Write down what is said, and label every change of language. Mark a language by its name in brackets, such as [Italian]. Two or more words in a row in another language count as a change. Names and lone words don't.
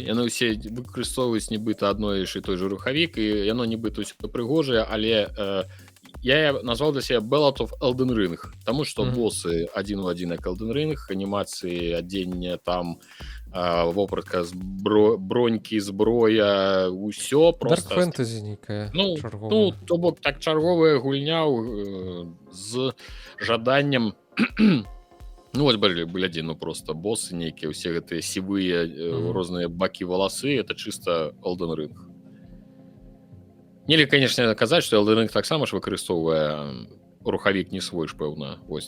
[Belarusian] Яны ўсе выкарыстоўваюць нібыта адной і той же рухавік, і яно нібыта ўсё прыгожае, але я назваў для себе Ballad of Elden Ring, таму што босы адзін у адзін як Elden Ring, анімацыі, адзення там, вопратка, бронькі, зброя, усё просто... [English] Dark Fantasy [Belarusian] нейкая чарговая. Ну, то бок, так, чарговая гульня з жаданнем... Ну, вось, глядзі, ну, просто босы нейкія, усе гэтыя сівыя розныя бакі валасы, это чыста Elden Ring. Нельга, конечно, казаць, што Elden Ring таксама ж выкарыстоўвае рухавік не свой ж, пэўна. Вось.